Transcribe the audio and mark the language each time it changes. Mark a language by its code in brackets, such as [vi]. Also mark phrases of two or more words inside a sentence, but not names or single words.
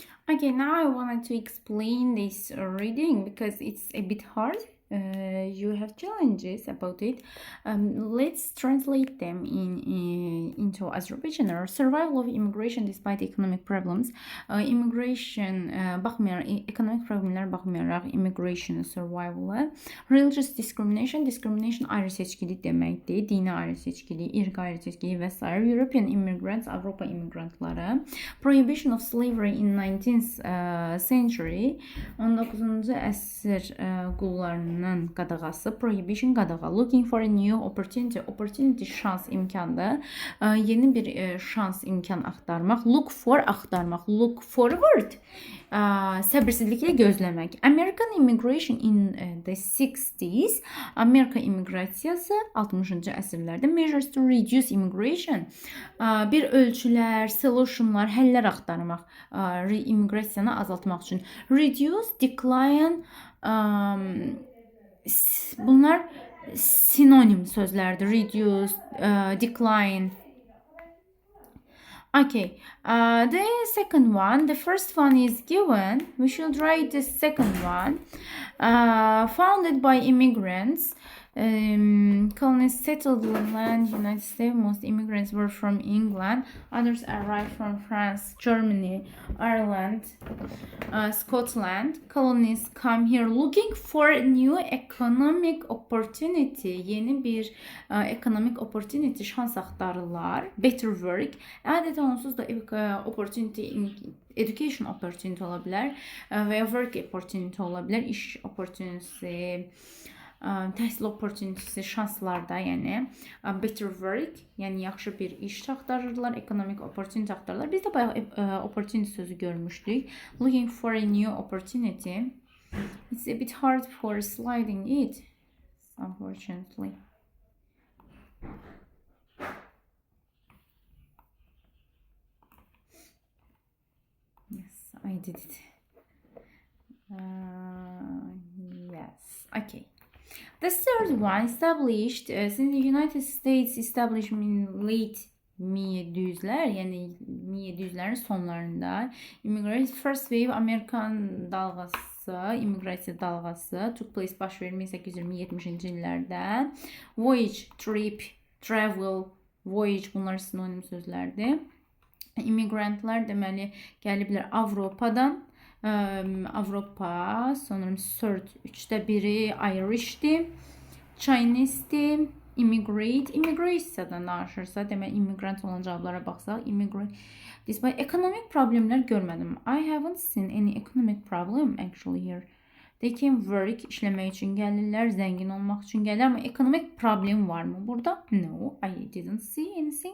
[en] Okay, now I wanted to explain this reading because it's a bit hard. You have challenges about it. Let's translate them into Azerbaijani. Survival of immigration despite economic problems. [az] Immigration baxmayaraq, economic problemlər baxmayaraq [en] immigration survival. Religious discrimination. [az] Discrimination ayrı seçkilik deməkdir. Dini ayrı seçkilik, irq ayrı seçkilik və s. [en] European immigrants, [az] Avropa immigrantları. [en] Prohibition of slavery in 19th century. [az] 19-cu əsr qullarının qadağası. Prohibition qadağa. [en] Looking for a new opportunity. [az] Opportunity şans, imkandır. Yeni bir şans, imkan axtarmaq. [en] Look for axtarmaq. Look forward. [az] Səbirsizliklə gözləmək. [en] American immigration in the 60s. [az] Amerika immiqrasiyası 60-cı əsrlərdə. [en] Measures to reduce immigration. [az] Bir ölçülər, solutionlar, həllər axtarmaq. İmmiqrasiyanı azaltmaq üçün. [en] Reduce, decline, [az] bunlar sinonim sözlərdir. [en] Reduce, decline. Okay, the second one, the first one is given. We should write the second one. Founded by immigrants. Colonists settled the land, United States. Most immigrants were from England. Others arrived from France, Germany, Ireland, Scotland. Colonists come here looking for a new economic opportunity. [az] Yeni bir [en] economic opportunity, [az] şans axtarırlar. [en] Better work. [az] Adeta onsuz da opportunity, [en] education opportunity [az] ola bilər və [en] work opportunity [az] ola bilər. İş opportunity, təhsil opportunity'si, şanslarda, yəni [en] better work, [az] yəni yaxşı bir iş axtarırlar, [en] economic opportunity [az] axtarırlar. Biz də bayaq opportunity sözü görmüşdük. [en] Looking for a new opportunity. It's a bit hard for sliding it, unfortunately. Yes, I did it. Yes, okay. The third one, established since the United States establishment in late 1700'lər, [az] yəni 1700'lərin sonlarında [en] immigrant first wave [az] Amerikan dalğası, immigrasiya dalğası [en] took place, [az] baş verir 1820-70-ci illərdə. [en] Voyage, trip, travel, voyage [az] bunlar sinonim sözlərdir. Immigrantlar deməli gəliblər Avropadan. Avropa, sanırım üçdə biri Irish'di, Chinese'di, immigrasiyadan danışırsa, demək immigrant olan cavablara baxsaq, [en] despite economic [az] problemlər görmədim. [en] I haven't seen any economic problem actually here. They can work, [az] işləmək üçün gəlirlər, zəngin olmaq üçün gəlirlər, amma [en] economic problem [az] var mı burada? [en] No, I didn't see anything.